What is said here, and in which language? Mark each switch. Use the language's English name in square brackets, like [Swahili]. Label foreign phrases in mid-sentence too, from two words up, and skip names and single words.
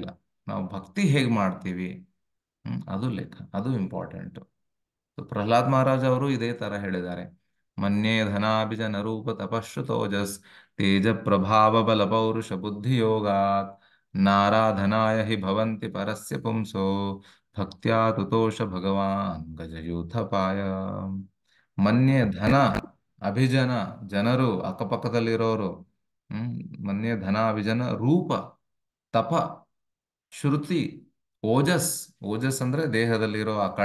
[Kannada] ನಾವು ಭಕ್ತಿ ಹೇಗೆ ಮಾಡ್ತೀವಿ, ಅದು ಲೆಕ್ಕ, ಅದು ಇಂಪಾರ್ಟೆಂಟ್. ಪ್ರಹ್ಲಾದ್ ಮಹಾರಾಜ್ ಅವರು ಇದೇ ತರ ಹೇಳಿದ್ದಾರೆ. [Sanskrit] ಮನ್ಯೇ ಧನಾಭಿಜ ನರೂಪ ತಪಶ್ರುತೋಜಸ್ ತೇಜ ಪ್ರಭಾವ ಬಲ ಪೌರುಷ ಬುದ್ಧಿ ಯೋಗಾತ್ ನಾರಾಧನಾಯ ಹಿ ಭವಂತಿ ಪರಸ್ಯ ಪುಂಸೋ ಭಕ್ತ್ಯಾ ತುತೋಷ ಭಗವಾನ್ ಗಜಯೂಥಪಾಯ. ಮನ್ಯೆ ಧನ ಅಭಿಜನ, [Kannada] ಜನರು ಅಕ್ಕಪಕ್ಕದಲ್ಲಿರೋರು, [Sanskrit] ಹ್ಮ್ ಮನ್ಯೆ ಧನ ಅಭಿಜನ ರೂಪ, ತಪ, ಶ್ರುತಿ, ಓಜಸ್, [Kannada] ಓಜಸ್ ಅಂದ್ರೆ ದೇಹದಲ್ಲಿರೋ ಆ ಕಳೆ.